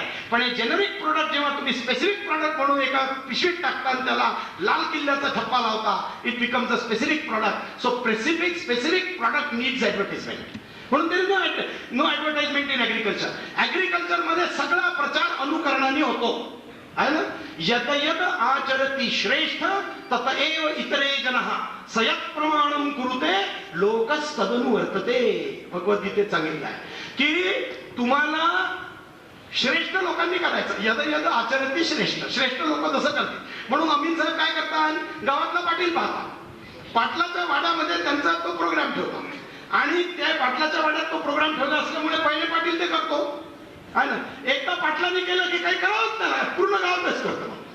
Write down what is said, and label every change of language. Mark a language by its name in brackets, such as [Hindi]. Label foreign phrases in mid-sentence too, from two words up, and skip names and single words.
[Marathi] पण हे [English] generic product [Marathi] जेव्हा तुम्ही [English] specific product [Marathi] म्हणून एका पिशवीत टाकता आणि त्याला लाल किल्ल्याचा ठप्पा लावता, [English] it becomes a specific product. so specific product needs advertisement. [Marathi] म्हणून तरी [English] no advertisement in agriculture. [Marathi] ऍग्रिकल्चर मध्ये सगळा प्रचार अनुकरणाने होतो आहे ना. [Sanskrit] यत यत आचरती श्रेष्ठ तत एव इतरे जनः सयत् प्रमाणम कुरुते लोकस्तदनु वर्तते. [Marathi] भगवद्गीतेत सांगितलं आहे की तुम्हाला श्रेष्ठ लोकांनी करायचं. [Sanskrit] यद यद आचरती श्रेष्ठ [Marathi] लोक जसं करतील. म्हणून अमित साहेब काय करतात, गावातला पाटील पाहता, पाटलाच्या वाड्यामध्ये त्यांचा तो प्रोग्राम ठेवतो आणि त्या पाटलाच्या वाड्यात तो प्रोग्राम ठेवला असल्यामुळे पहिले पाटील ते करतो आहे ना. एकदा पाटलांनी केलं की काही करावंच नाही, पूर्ण गावातच करतो.